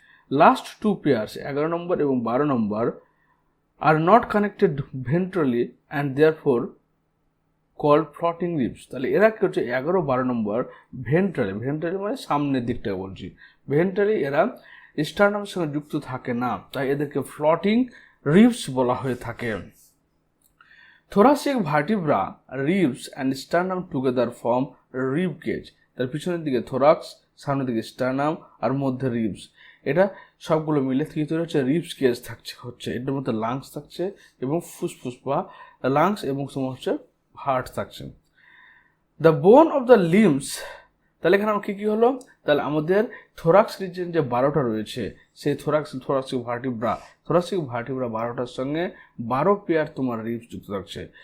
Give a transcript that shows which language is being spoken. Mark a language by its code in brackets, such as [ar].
[en] Last 2 pairs 11 number এবং 12 number are not connected ventrally and therefore called floating ribs. [bn] তাহলে এরা কি হচ্ছে, 11, 12 নম্বর ভেন্ট্রালি মানে সামনের দিকটা বলছি, ভেন্ট্রালি এরা স্টার্নামের সঙ্গে যুক্ত থাকে না, তাই এদেরকে ফ্লটিং রিবস বলা হয়ে থাকে। [en] thoracic vertebra, ribs and sternum together form rib cage। [bn] তার পিছনের দিকে থোরাক্স, সামনের দিকে স্টার্নাম আর মধ্যে রিবস, এটা সবগুলো মিলে কি তৈরি হচ্ছে, রিবস কেজ হচ্ছে। এটার মধ্যে লাংস থাকছে এবং ফুসফুস বা লাংস এবং তোমার হচ্ছে হার্ট থাকছে। [en] the bone of the limbs, [bn] তাহলে এখানে আমার কী হলো, তাহলে আমাদের থোরাক্স রিজন যে 12টা রয়েছে সেই থোরাসিক ভার্টিব্রা 12টার সঙ্গে 12 পেয়ার তোমার রিবস যুক্ত থাকছে।